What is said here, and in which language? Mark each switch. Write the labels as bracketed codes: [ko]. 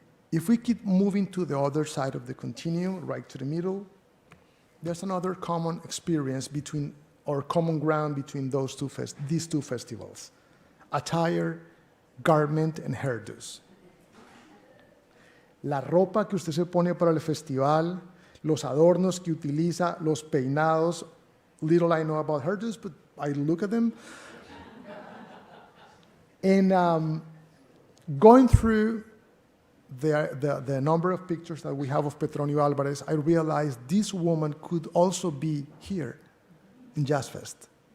[en] If we keep moving to the other side of the continuum, right to the middle, there's another common experience between, or common ground between these two festivals: attire, garment, and hairdos. [es] La ropa que usted se pone para el festival, los adornos que utiliza, los peinados. [en] Little I know about hairdos, but I look at them. And going through the number of pictures that we have of Petronio Alvarez, I realized this woman could also be here in Jazz Fest.